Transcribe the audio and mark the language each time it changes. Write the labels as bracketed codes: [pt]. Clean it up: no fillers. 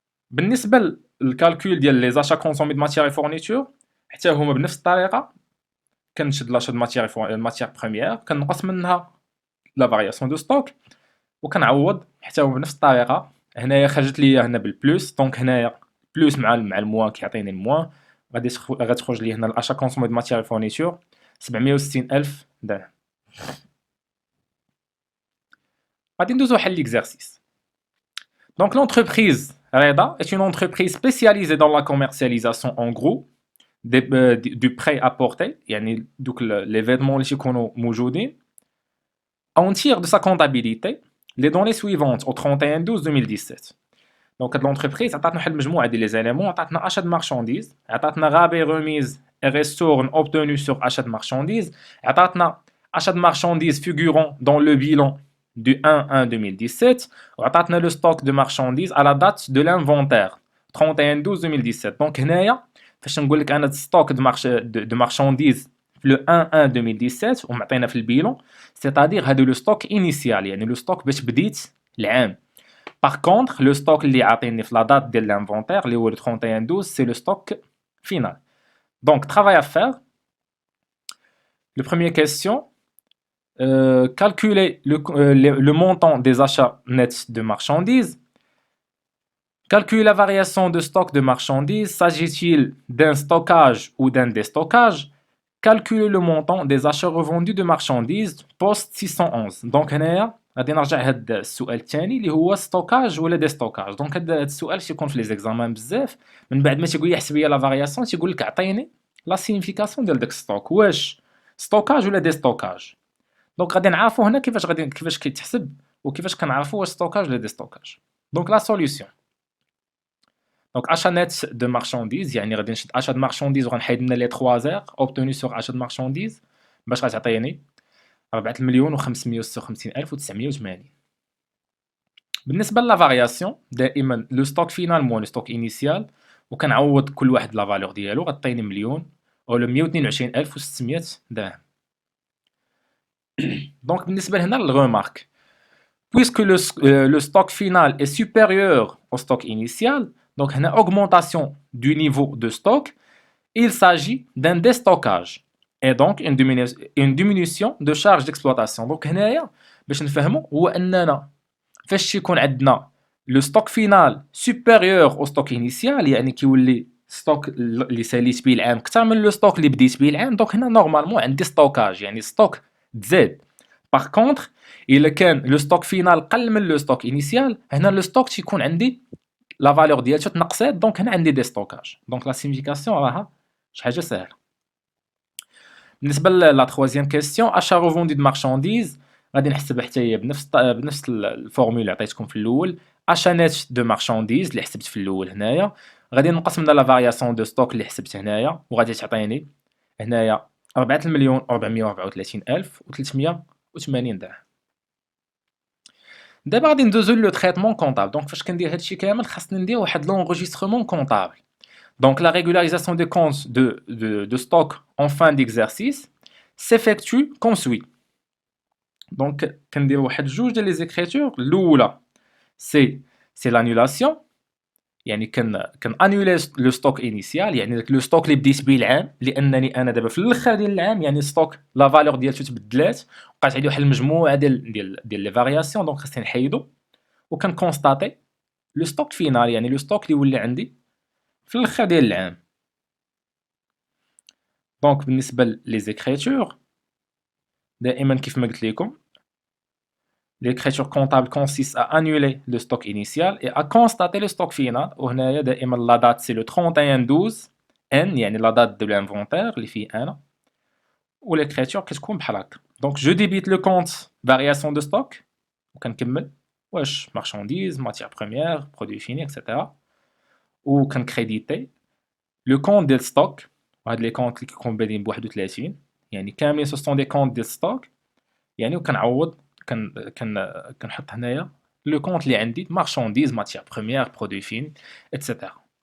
[ar] بالنسبه للكالكول ديال لي زاشا كونسومي د ماتيير فورنيتور حتى هما بنفس الطريقه، كنشد لاشا د ماتيير بروميير كنقص منها لا فارياسيون دو ستوك وكنعوض حتى هو بنفس الطريقه. هنايا خرجت لي هنا بالبلوس، دونك هنايا بلوس مع الموا كيعطيني الموا، غتخرج لي هنا الاشا كونسومي د ماتيير فورنيتور 760 الف درهم. غادي ندوزو حل ليكزارسيس. [fr] Donc l'entreprise Reda est une entreprise spécialisée dans la commercialisation en gros du prêt-à-porter، [ar] يعني دوك [fr] les vêtements [ar] اللي تيكونوا موجودين. [fr] On tire de sa comptabilité les données suivantes au 31/12/2017. Donc l'entreprise [ar] عطاتنا واحد المجموعه ديال لي زيليمون، [fr] عطاتنا achat de marchandises، عطاتنا rabais remise et ristourne obtenu sur achat de marchandises، عطاتنا achat de marchandises figurant dans le bilan du 1/1/2017، وعطاتنا le stock de marchandises à la date de l'inventaire 31/12/2017. [ar] Donc هنايا فاش نقول لك انا ستوك de marchandises في le 1/1/2017 ومعطينا في البيلون، [fr] c'est-à-dire [ar] هادو لو ستوك انيسيال، يعني لو ستوك باش بديت العام. [fr] Par contre, le stock [ar] اللي عاطيني في [fr] la date de l'inventaire اللي هو le 31/12 c'est le stock final. Donc travail à faire. Le première question: calculer le montant des achats nets de marchandises. Calculer la variation de stock de marchandises. S'agit-il d'un stockage ou d'un déstockage? Calculer le montant des achats revendus de marchandises post 611. [ar] Donc هنايا غادي نرجع هاد السؤال الثاني اللي هو ستوكاج ولا ديستوكاج. دونك هاد السؤال تيكون في لي زيكزامان بزاف، من بعد ما تيقول لي حسب لي لا فارياسيون تيقول لك عطيني لا سينيفيكاسيون ديال داك ستوك، واش ستوكاج ولا ديستوكاج. دونك غادي نعرفوا هنا كيفاش كيتحسب وكيفاش كنعرفوا واش ستوكاج ولا ديستوكاج. دونك لا سوليوشن: دونك achat net de marchandises، يعني غادي نشد achat de marchandises وغنحيد لنا لي 3 زير obtenu sur achat de marchandises باش غتعطيني 4,556,980. بالنسبه لا فارياسيون دائما لو ستوك فينال مو لو ستوك انيسيال، وكنعوض كل واحد لا فالور ديالو، غطيني مليون او 122,600 درهم. دونك بالنسبه لهنا للغومارك: [fr] puisque le stock final est supérieur au stock initial، donc هنا augmentation du niveau de stock، il s'agit d'un déstockage et donc une diminution de charge d'exploitation. [ar] donc هنايا باش نفهموا هو اننا فاش يكون عندنا لو ستوك فينال [fr] supérieur au stock initial، [ar] يعني كيولي ستوك اللي ساليت به العام اكثر من لو ستوك اللي بديت به العام، دونك هنا نورمالمون عندي ستوكاج، يعني ستوك تزاد. باغ كونطخ الا كان لو ستوك فينال قل من لو ستوك انيسيال، هنا لو ستوك تيكون عندي لا فالور ديالته تنقصات، دونك هنا عندي دي ستوكاج. دونك لا سيغنيفيكاسيون راها شي حاجه ساهله. بالنسبه لا ترويزيام كيسيون: اشا ريفوندي د مارشانديز، غادي نحسبها حتى هي بنفس الفورمول اللي عطيتكم في الاول. اشا نيت دو مارشانديز اللي حسبت في الاول هنايا، غادي نقص منها لا فارياسيون دو ستوك اللي حسبت هنايا، وغادي تعطيني هنايا 4,434,380 درهم. دابا غادي ندوزو لو تريتمون كونطابل. دونك فاش كندير هادشي كامل خاصني ندير واحد لونغيسترمون كونطابل. [fr] Donc la régularisation des comptes de stock en fin d'exercice s'effectue comme suit. [ar] Donc كندير واحد جوج ديال لي زيكريتور. الاولى سي l'annulation، يعني كان انولي لو ستوك انيسيال، يعني داك لو ستوك اللي بديت به العام، لانني انا دابا في الاخر ديال العام يعني ستوك لا فالور ديالته تبدلات، وقعت عندي واحد المجموعه ديال لي فارياسيون، دونك خاصني نحيدو. وكنكونستاتي لو ستوك فينال، يعني لو ستوك اللي يولي عندي في الاخر ديال العام. دونك بالنسبه لي زيكريتور دائما كيف ما قلت لكم [fr] l'écriture comptable consiste à annuler le stock initial et à constater le stock final. [ar] وهنايا دائما [fr] la date c'est le 31/12 n [ar] يعني [fr] la date de l'inventaire [ar] اللي فيه انا، و l'écriture كتكون بحال هكا. [fr] دونك je débite le compte variation de stock [ar] وكنكمل واش [fr] marchandise matière première produit fini etc. [ar] وكنكريديتي لو كونت ديال ستوك، وهاد لي كونت اللي كيكون بادين ب 31 يعني كاملين سو سون دي كونت ديال ستوك، يعني وكنعوض كنحط هنايا لو كونت اللي عندي مارشانديز ماتيير بروميير برودوي فين ايتترا.